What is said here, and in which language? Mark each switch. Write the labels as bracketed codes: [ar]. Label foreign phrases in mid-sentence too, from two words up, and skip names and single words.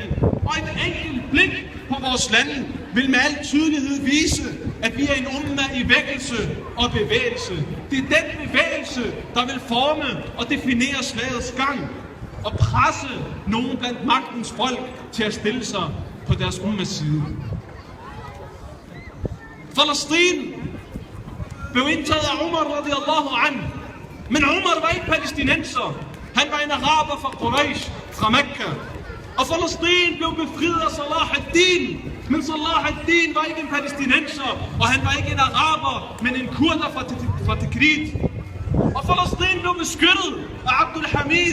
[da] Og et enkelt blik på vores lande vil med al tydelighed vise, at vi er en umma i vækkelse og bevægelse. Det er den bevægelse, der vil forme og definere slagets gang og presse nogen blandt magtens folk til at stille sig på deres ummas side. Palæstina blev indtaget af Umar [ar] رضي الله عنه. [da] Men Umar var ikke palæstinenser. Han var en araber fra Quraysh, fra Mekka. Og Palæstina blev befriet af Salah ad-Din. Men Salah ad-Din var ikke en palæstinenser, og han var ikke en araber, men en kurder fra Tikrit. Og Palæstina blev beskyttet af Abdul Hamid.